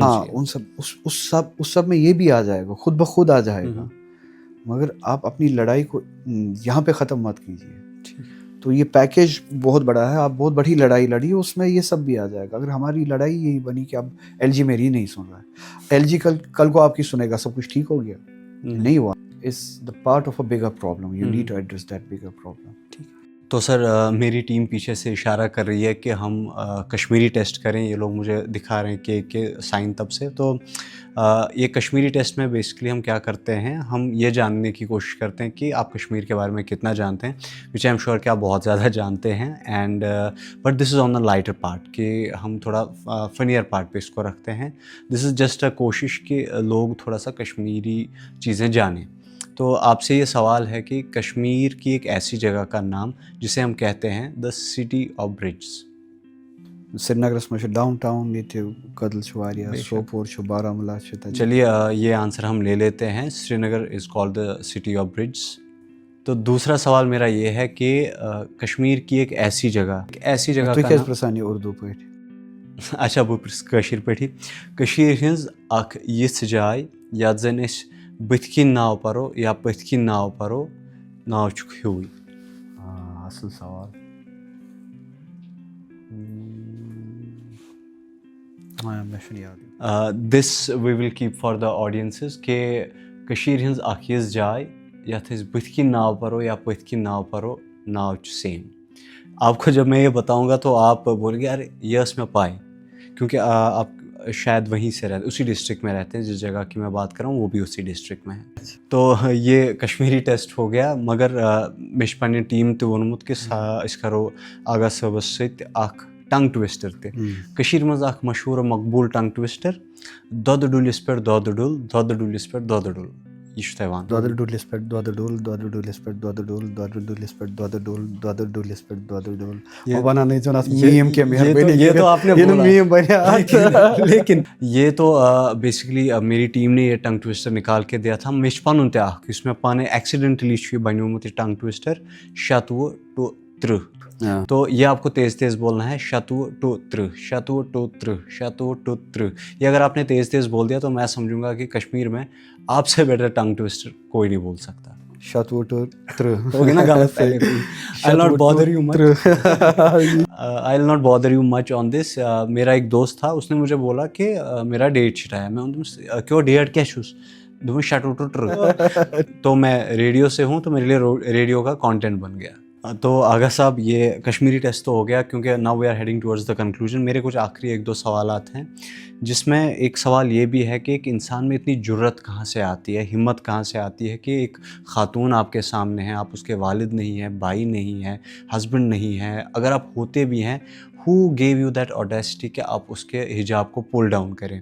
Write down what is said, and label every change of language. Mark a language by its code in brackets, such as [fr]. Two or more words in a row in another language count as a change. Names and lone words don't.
[ur] ہاں ان سب اس سب میں یہ بھی آ جائے گا, خود بخود آ جائے گا, مگر آپ اپنی لڑائی کو یہاں پہ ختم مت کیجیے. تو یہ پیکیج بہت بڑا ہے, آپ بہت بڑی لڑائی لڑی, اس میں یہ سب بھی آ جائے گا. اگر ہماری لڑائی یہی بنی کہ اب ایل جی میری نہیں سن رہا ہے, ایل جی کل کو آپ کی سنے گا, سب کچھ ٹھیک ہو گیا, نہیں ہوا. [en] It's the part of a bigger problem. You need to address that bigger problem. [ur] تو سر میری ٹیم پیچھے سے اشارہ کر رہی ہے کہ ہم کشمیری ٹیسٹ کریں. یہ لوگ مجھے دکھا رہے ہیں کہ سائن تب سے. تو یہ کشمیری ٹیسٹ میں بیسکلی ہم کیا کرتے ہیں, ہم یہ جاننے کی کوشش کرتے ہیں کہ آپ کشمیر کے بارے میں کتنا جانتے ہیں, [en] which I am sure [ur] کہ آپ بہت زیادہ جانتے ہیں. [en] and but this is on the lighter part, [ur] کہ ہم تھوڑا [en] funnier part [ur] پہ اس کو رکھتے ہیں. [en] this is just a [ur] کوشش کہ لوگ تھوڑا سا کشمیری چیزیں جانیں. تو آپ سے یہ سوال ہے کہ کشمیر کی ایک ایسی جگہ کا نام جسے ہم کہتے ہیں [en] the City of Bridges. [ur] سری نگرس میں ڈاؤن ٹاؤن یہ قدل شواریہ سوپور بارہمولہ. چلیے یہ آنسر ہم لے لیتے ہیں, [en] Srinagar is called the City of Bridges. [ur] تو دوسرا سوال میرا یہ ہے کہ کشمیر کی ایک ایسی جگہ کا نام اردو پہ. [ks] اچھا بہ کشیر پہ کشیر ہنز اخ یژھ جائے یتھ زن اس بتھ کن ناو پرو یا پتھ کن ناو پرو, ناو چھُکھ ہیوٗے. [ur] اصل سوال. [en] this we will keep for the audiences [ks] کہ کشیر ہنز اخ یژھ جائے یتھ أسۍ بتھ کن ناو پرو یا پتھ کن ناو پرو, ناو چھُ سیم. [ur] آپ کو جب میں یہ بتاؤں گا تو آپ بولیں گے ارے یہ اس میں پائے, کیونکہ آپ شاید وہیں سے رہتے, اسی ڈسٹرکٹ میں رہتے ہیں جس جگہ کی میں بات کر رہا ہوں, وہ بھی اسی ڈسٹرکٹ میں ہے. تو یہ کشمیری ٹیسٹ ہو گیا, [ks] مگر مےٚ چھِ پنٛنہِ ٹیٖم تہِ ووٚنمُت کہِ أسۍ کَرو آغا صٲبَس سۭتۍ اکھ [en] tongue twister [ks] تہِ. کٔشیٖرِ منٛز اکھ مشہوٗر مقبوٗل [en] tongue twister, [ks] دۄدٕ ڈُلِس پٮ۪ٹھ دۄدٕ ڈُل, دۄدٕ ڈُلِس پٮ۪ٹھ دۄدٕ ڈُل. یہ چھُ تۄہہِ وَنُن. دۄدٕ ڈُلِس پٮ۪ٹھ دۄدٕ ڈُل, دۄدٕ ڈُلِس پٮ۪ٹھ دۄدٕ ڈُل, دۄدٕ ڈُلِس پٮ۪ٹھ دۄدٕ ڈُل, دۄدٕ ڈُلِس پٮ۪ٹھ دۄدٕ ڈُل. [ur] وہ بنانے جو نا میم کے مہربانی, یہ تو آپ نے بولا, میم بنیا. لیکن یہ تو بیسکلی میری ٹیم نے یہ [en] tongue twister [ur] نکال کے دیا تھا. [ks] مےٚ چھُ پنُن تہِ اکھ یُس مےٚ پانے ایکسیڈنٹلی چھُ یہ بنیومُت یہ [en] tongue twister, [ks] شتوُہ ٹو 30. [ur] تو یہ آپ کو تیز تیز بولنا ہے, 27 ٹو 30, 27 ٹو 30, 27 ٹو 30. یہ اگر آپ نے تیز تیز بول دیا تو میں سمجھوں گا کہ کشمیر میں آپ سے [en] better tongue twister [ur] کوئی نہیں بول سکتا. 27 ٹو 30 ہو گیا نا غلط. [en] I'll not bother you much on this. [ur] میرا ایک دوست تھا, اس نے مجھے بولا کہ میرا ڈیٹ چھٹایا. [ks] میں کیوں ڈیٹ کیا چھُس, دوٚپُن 27 ٹو 30. [ur] تو میں ریڈیو سے ہوں تو میرے لیے ریڈیو کا کانٹینٹ بن گیا. تو آغا صاحب یہ کشمیری ٹیسٹ تو ہو گیا, کیونکہ [en] now we are heading towards the conclusion. [ur] میرے کچھ آخری ایک دو سوالات ہیں, جس میں ایک سوال یہ بھی ہے کہ ایک انسان میں اتنی جرت کہاں سے آتی ہے, ہمت کہاں سے آتی ہے کہ ایک خاتون آپ کے سامنے ہے, آپ اس کے والد نہیں ہیں, بھائی نہیں ہیں, ہسبینڈ نہیں ہیں, اگر آپ ہوتے بھی ہیں, [en] who gave you that audacity [ur] کہ آپ اس کے حجاب کو [en] pull down [ur] کریں.